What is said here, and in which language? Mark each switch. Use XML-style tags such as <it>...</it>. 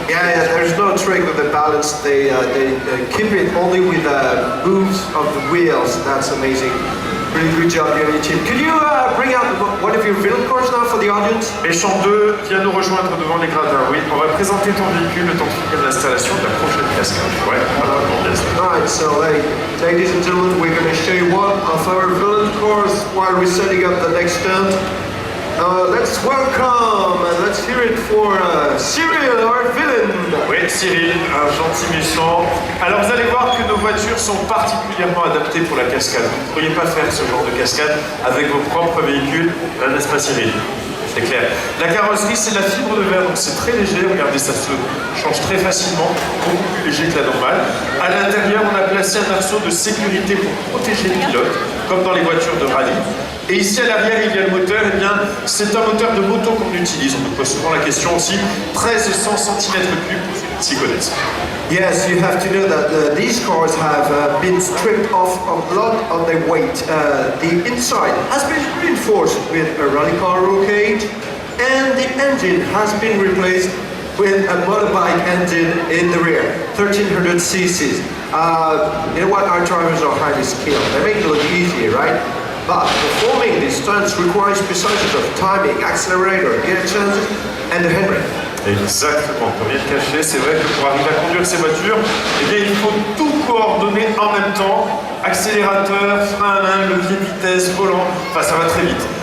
<en>Yeah, there's no trick with the balance. They keep it only with moves of the wheels. That's amazing. Really good job, you and your team. Could you bring out one of your film cars now for the audience?</en> <fr>Méchant 2 vient nous rejoindre devant les gradins. Oui, on va présenter ton véhicule le temps de finir l'installation de la prochaine cascade. Ouais, voilà, bien sûr.</fr> <en>Alright, so ladies and gentlemen, we're going to show you one of our villain cars while we're setting up the next stunt. Let's welcome and let's hear it for Cyril, our villain.</en> <fr>Oui, Cyril, un gentil méchant. Alors vous allez voir que nos voitures sont particulièrement adaptées pour la cascade. Vous ne pourriez pas faire ce genre de cascade avec vos propres véhicules, n'est-ce pas Cyril? C'est clair. La carrosserie, c'est de la fibre de verre, donc c'est très léger. Regardez, ça se change très facilement, beaucoup plus léger que la normale. À l'intérieur, on a placé un arceau de sécurité pour protéger le pilote, comme dans les voitures de rallye. Et ici à l'arrière, il y a le moteur. Eh bien, C'est un moteur de moto qu'on utilise. On nous pose souvent la question aussi. 1300 cm3 pour ceux qui s'y connaissent.</fr> <en>Yes, you have to know that these cars have been stripped off a lot of their weight. The inside has been reinforced with a rally car roll cage, and the engine has been replaced with a motorbike engine in the rear, 1300 cc's. You know what? Our drivers are highly skilled. They make it look easier, right? But performing these stunts requires precision of timing, accelerator, gear changes, and the handbrake.</en> <fr>Exactement, comme vient de cacher, c'est vrai que pour arriver à conduire ces voitures, eh bien, il faut tout coordonner en même temps. Accélérateur, frein à main, levier de vitesse, volant, enfin ça va très vite.</fr>